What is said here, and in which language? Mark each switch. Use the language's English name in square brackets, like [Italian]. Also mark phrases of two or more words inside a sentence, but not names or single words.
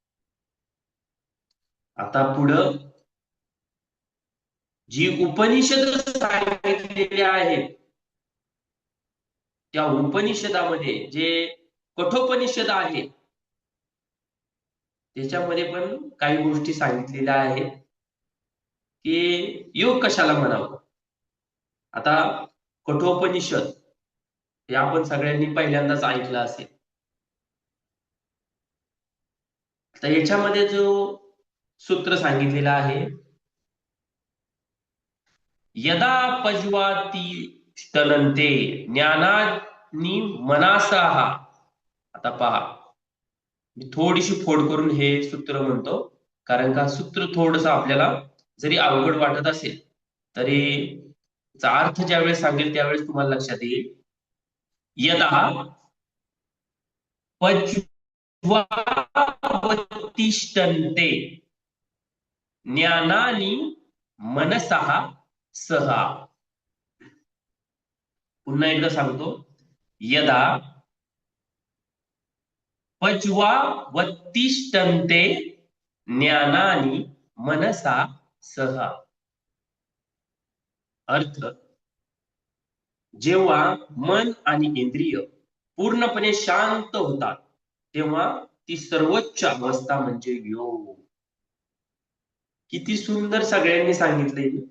[Marathi] आता पुढं जी उपनिषद सांगितलेली आहेत त्या उपनिषदामध्ये जे कठोपनिषद आहे त्याच्यामध्ये पण काही गोष्टी सांगितलेल्या आहेत की योग कशाला म्हणावं. आता कठोपनिषद हे आपण सगळ्यांनी पहिल्यांदाच ऐकलं असेल. तर याच्यामध्ये जो सूत्र सांगितलेला आहे, [Sanskrit] यदा पजवाती ष्टनंते ज्ञानानी मनासह. [Marathi] आता पहा, मी थोडीशी फोड करून हे सूत्र म्हणतो, कारण का सूत्र थोडस आपल्याला जरी अवघड वाटत असेल तरी अर्थ ज्यावेळेस सांगेल त्यावेळेस तुम्हाला लक्षात येईल. [Sanskrit] यदा पज्वावतिष्ठन्ते ज्ञानानी मनसः सह. [Marathi] पुन्हा एकदा सांगतो. [Sanskrit] यदा पज्वावतिष्ठन्ते ज्ञानानी मनसा सह. [Marathi] अर्थ, जेव्हा मन आणि इंद्रिय पूर्णपणे शांत होतात तेव्हा ती सर्वोच्च अवस्था म्हणजे योग. किती सुंदर सगळ्यांनी सांगितले.